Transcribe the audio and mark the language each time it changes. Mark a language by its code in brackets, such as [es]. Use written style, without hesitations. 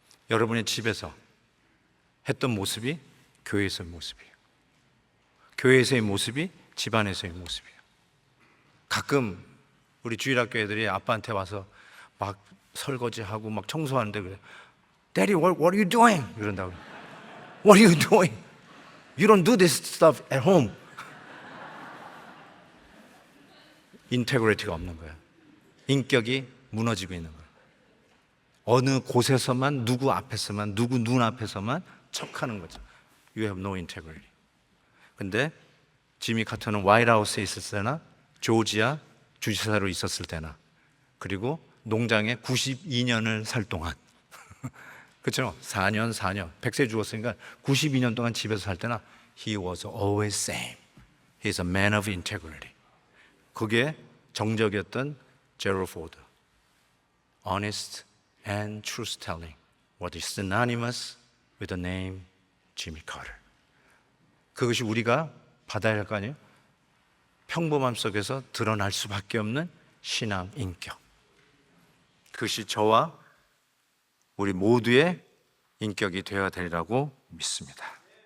[ko] 여러분의 집에서 했던 모습이 교회에서의 모습이에요. 교회에서의 모습이 집안에서의 모습이에요. 가끔 우리 주일학교 애들이 아빠한테 와서 막 설거지하고 막 청소하는데 그래. [en] Daddy, what are you doing? [ko] 이런다고. [en] What are you doing? You don't do this stuff at home. [ko] 인테그리티가 없는 거야. 인격이 무너지고 있는 거야. 어느 곳에서만, 누구 앞에서만, 누구 눈 앞에서만 척하는 거죠. [en] You have no integrity. [ko] 근데 지미 카터는 화이트하우스에 있었을 때나, 조지아 주지사로 있었을 때나, 그리고 농장에 92년을 살 동안 그렇죠? 4년 100세 죽었으니까 92년 동안 집에서 살 때나 [en] He was always same. He is a man of integrity. [ko] 그게 정적이었던 제럴 포드. [en] Honest and truth telling. What is synonymous with the name Jimmy Carter. [ko] 그것이 우리가 받아야 할 거 아니에요? 평범함 속에서 드러날 수밖에 없는 신앙 인격. 그것이 저와 우리 모두의 인격이 되어야 되리라고 믿습니다.